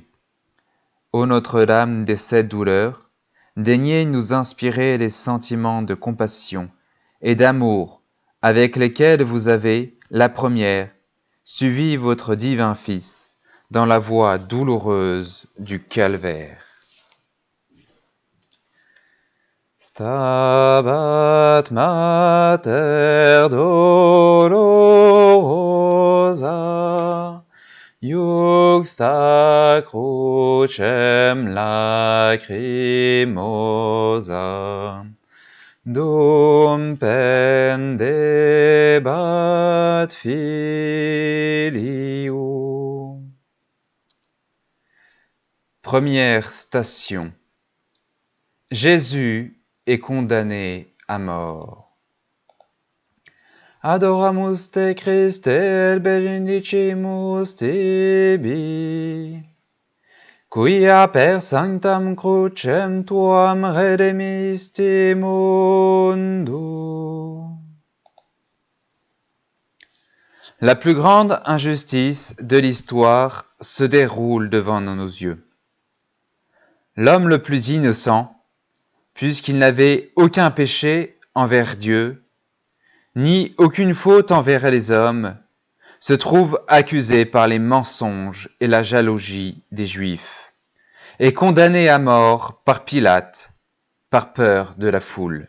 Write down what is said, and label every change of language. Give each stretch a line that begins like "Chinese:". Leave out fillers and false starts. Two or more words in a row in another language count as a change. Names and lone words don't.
French: Ô Notre-Dame des sept douleurs, daignez nous inspirer les sentiments de compassion et d'amour avec lesquels vous avez, la première, suivi votre divin Fils dans la voie douloureuse du calvaire.
Latin: Stabat Mater dolorosa, Iuxta crucem lacrimosa, dum pendebat filium.
French: Première station. Jésus est condamné à mort.
Latin: Adoramus te Christe et benedicimus tibi, quia per sanctam crucem tuam redemisti mundo.
French: La plus grande injustice de l'histoire se déroule devant nos yeux. L'homme le plus innocent, puisqu'il n'avait aucun péché envers Dieu, ni aucune faute envers les hommes, se trouve accusé par les mensonges et la jalousie des Juifs, et condamné à mort par Pilate, par peur de la foule.